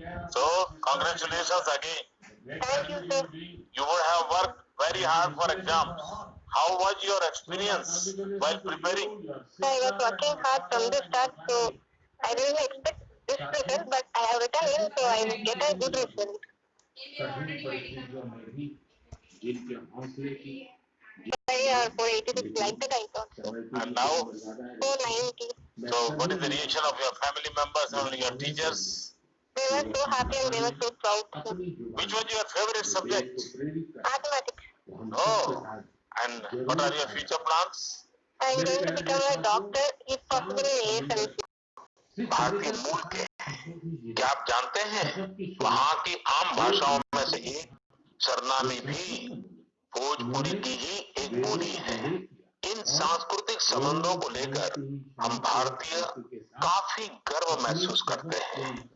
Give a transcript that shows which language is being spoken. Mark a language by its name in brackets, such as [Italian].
[English] So, congratulations again. Thank you, sir. You would have worked very hard for exams. How was your experience while preparing? So I was working hard from the start, so I didn't expect this result, but I have written well, so I will get a good result. [Hindi] कठिन परिस्थितियों में भी जिनके हौसले की [English] 486 like that I thought. And now, 490. so what is the reaction of your family members and your teachers? They were so happy and they were so proud. Which was your favorite subject? Mathematics. Oh, and what are your future plans? I am going to become a doctor, if possible in AFMC. [Hindi] भारतीय मूल के क्या आप जानते हैं वहाँ की आम भाषाओं में से एक सरनामी भी भोजपुरी की ही एक बोली है। इन सांस्कृतिक संबंधों को लेकर हम भारतीय काफी गर्व महसूस करते हैं।